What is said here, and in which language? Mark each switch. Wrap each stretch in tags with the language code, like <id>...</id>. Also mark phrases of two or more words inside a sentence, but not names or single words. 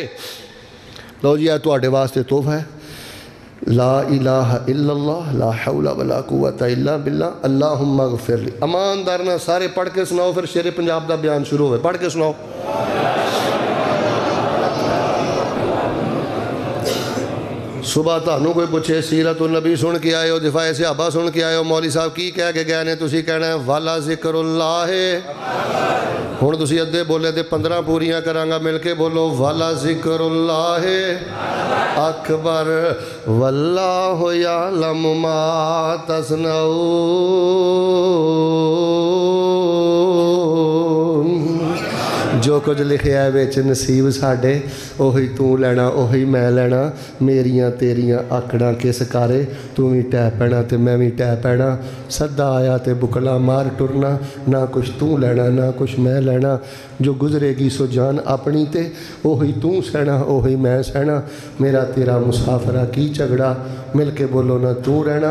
<pa>ਲੋ ਜੀ ਯੇ ਤੁਹਾਡੇ ਵਾਸਤੇ ਤੋਹਫ਼ਾ ਹੈ।</pa> <ar>لا إله إلا الله لا حول ولا قوة إلا بالله اللهم اغفر لي.</ar> <pa>ਈਮਾਨਦਾਰ ਨਾ ਸਾਰੇ ਪੜ੍ਹ ਕੇ ਸੁਣਾਓ, ਫਿਰ ਸ਼ੇਰੇ ਪੰਜਾਬ ਕਾ ਬਿਆਨ ਸ਼ੁਰੂ ਹੋਵੇ। ਪੜ੍ਹ ਕੇ ਸੁਣਾਓ। ਸੁਬ੍ਹਾ ਥਾਨੂੰ ਕੋਈ ਪੁੱਛੇ ਸੀਰਤ ਨਬੀ ਸੁਣ ਕੇ ਆਏ ਹੋ, ਦਿਫ਼ਾਏ ਸਹਾਬਾ ਸੁਣ ਕੇ ਆਏ ਹੋ, ਮੌਲੀ ਸਾਹਬ ਕੀ ਕਹਿ ਕੇ ਗਏ ਨੇ, ਤੁਸੀਂ ਕਹਿਣਾ ਹੈ</pa> <ar>ولذكر الله</ar> <pa>है। ਹੁਣ ਤੁਸੀਂ ਅੱਧੇ ਬੋਲੇ ਤੋ 15 ਪੂਰੀਆਂ ਕਰਾਂਗਾ, ਮਿਲ ਕੇ ਬੋਲੋ</pa> <ar>ولذكر الله أكبر والله يعلم ما تصنعون.</ar> <pa>ਜੋ ਕੁਝ ਲਿਖਿਆ ਹੈ ਵਿਚ ਨਸੀਬ ਸਾਡੇ ਓਹੀ ਤੂੰ ਲੈਣਾ ਓਹੀ ਮੈਂ ਲੈਣਾ, ਮੇਰੀਆਂ ਤੇਰੀਆਂ ਆਕੜਾਂ ਕਿਸ ਕਾਰੇ, ਤੂੰ ਭੀ ਟੈ ਪੈਣਾ ਤੇ ਮੈਂ ਭੀ ਟੈ ਪੈਣਾ, ਸਦਾ ਆਇਆ ਤੇ ਬੁੱਕਲ ਮਾਰ ਟੁਰਨਾ, ਨਾ ਕੁਝ ਤੂੰ ਲੈਣਾ ਨਾ ਕੁਝ ਮੈਂ ਲੈਣਾ, ਜੋ ਗੁਜ਼ਰੇਗੀ ਸੋ ਜਾਨ ਅਪਣੀ ਤੇ ਓਹੀ ਤੂੰ ਸਹਿਣਾ ਓਹੀ ਮੈਂ ਸਹਿਣਾ, ਮੇਰਾ ਤੇਰਾ ਮੁਸਾਫ਼ਰਾ ਕੀ ਝਗੜਾ, ਮਿਲ ਕੇ ਬੋਲੋ ਨਾ ਤੂੰ ਰਹਿਣਾ।</pa>